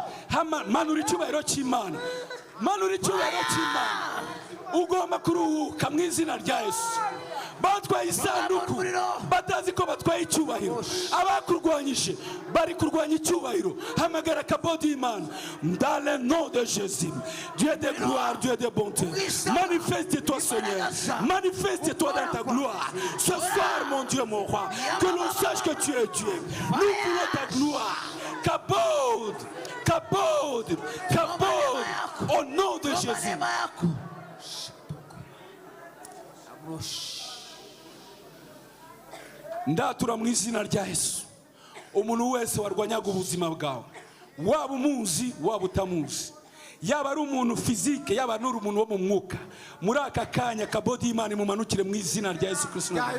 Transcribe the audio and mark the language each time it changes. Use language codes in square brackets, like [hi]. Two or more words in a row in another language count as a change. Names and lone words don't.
[rw] Manura icyubahiro cy'Imana, manura icyubahiro cy'Imana. Ugomba kuruhuka mu izina rya Yesu. Batwaye isanduku batazi ko batwaye icyubahiro. Abakurwanyije bari kurwanya icyubahiro. Hamagara kabodi y'Imana. [fr] Dans le nom de Jésus, Dieu de gloire, Dieu de bonté, manifeste-toi Seigneur, manifeste-toi dans ta gloire ce soir mon Dieu, mon roi. Que l'on sache que tu es Dieu. Nous voulons ta gloire, [he] Kabod, kabod, kabod. [fr] Au nom de Jésus. [rw] Ndatura mu izina rya Yesu. Umuntu wese warwanyaga ubuzima bwawe, waba umuzi waba utamuzi, yaba ari umuntu fizike yaba ari umuntu wo mu mwuka, muri aka kanya kabodi y'Imana imumanukire mu izina rya Yesu Kristo.